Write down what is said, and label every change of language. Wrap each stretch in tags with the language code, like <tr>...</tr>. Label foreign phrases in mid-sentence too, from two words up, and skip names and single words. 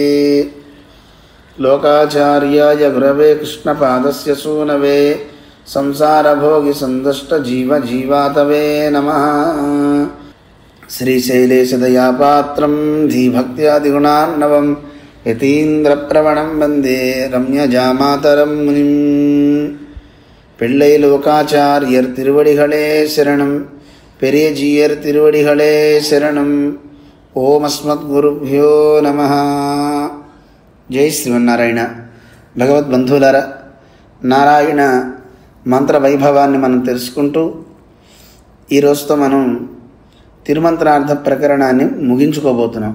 <sa>లోకాచార్యాయ గురవే కృష్ణపాదస్య సూనవే సంసారభోగి సందుష్టజీవజీవాతవే నమః. శ్రీశైలేశదయాపాత్రం ధీభక్త్యాదిగుణార్ణవం యతీంద్రప్రవణం వందే రమ్యజామాతరం మునిం.</sa> <ta>பிள்ளை லோகாச்சாரியர் திருவடிகளே சரணம், பெரியஜீயர் திருவடிகளே சரணம்.</ta> <sa>ఓం అస్మద్గురుభ్యో నమః. జై శ్రీమన్నారాయణ.</sa> <te>భగవద్బంధువులారా, నారాయణ మంత్ర వైభవాన్ని మనం తెలుసుకుంటూ ఈరోజుతో మనం తిరుమంత్రార్థ ప్రకరణాన్ని ముగించుకోబోతున్నాం.</te>